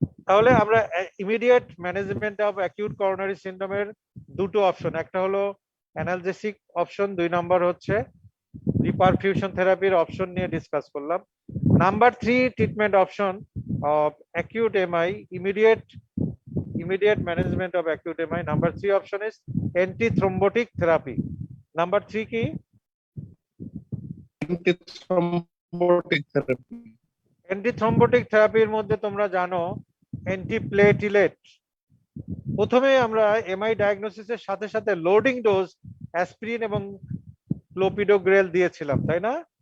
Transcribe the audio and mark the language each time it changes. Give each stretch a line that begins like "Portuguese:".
Bangla: তাহলে আমরা immediate management of acute coronary সিনড্রোমের দুটো অপশন, একটা হলো অ্যানালজেসিক অপশন, 2 নম্বর হচ্ছে রিপারফিউশন থেরাপির অপশন নিয়ে ডিসকাস করলাম। Number 3 treatment option of acute MI,
English: immediate management of acute MI. Number 3 option is antithrombotic therapy. Number 3 কি? Antithrombotic therapy.
Bangla: Antithrombotic therapy এর মধ্যে তোমরা জানো অ্যান্টিপ্লেটিলেট। প্রথমে আমরা এমআই ডায়াগনোসিসের সাথে সাথে লোডিং ডোজ অ্যাসপিরিন এবং ক্লোপিডোগ্রেল দিয়েছিলাম, তাই না?